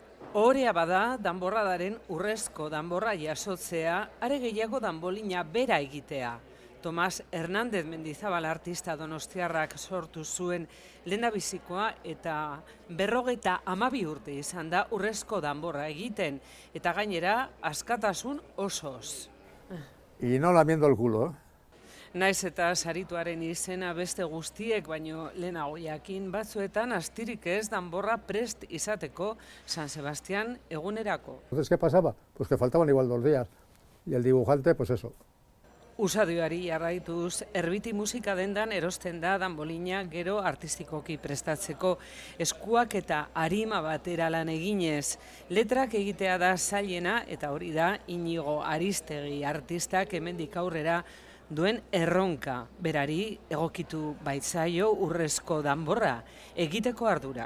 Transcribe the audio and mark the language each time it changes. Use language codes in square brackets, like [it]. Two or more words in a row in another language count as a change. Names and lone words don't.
[eu] Ohorea bada, danborradaren urrezko danborra jasotzea, are gehiago danbolina bera egitea. Tomas Hernández Mendizabal artista donostiarrak sortu zuen lehendabizikoa eta 52 urte izan da urrezko danborra egiten, eta gainera askatasun osoz. [es] Y no lamiendo el culo, ¿eh? [eu] Naiz eta sarituaren izena beste guztiek, baino lehenago jakin batzuetan astirik ez danborra prest izateko San Sebastián egunerako. [es] Entonces, ¿qué pasaba? Pues que faltaban igual 2 días. Y el dibujante, pues eso. [eu] Usadioari jarraituz, erbiti musika dendan erosten da danbolina gero artistikoki prestatzeko, eskuak eta arima batera lan eginez. Letrak egitea da zailena eta hori da Inigo Aristegi artistak hemendik aurrera duen erronka, berari egokitu baitzaio urrezko danborra, egiteko ardura.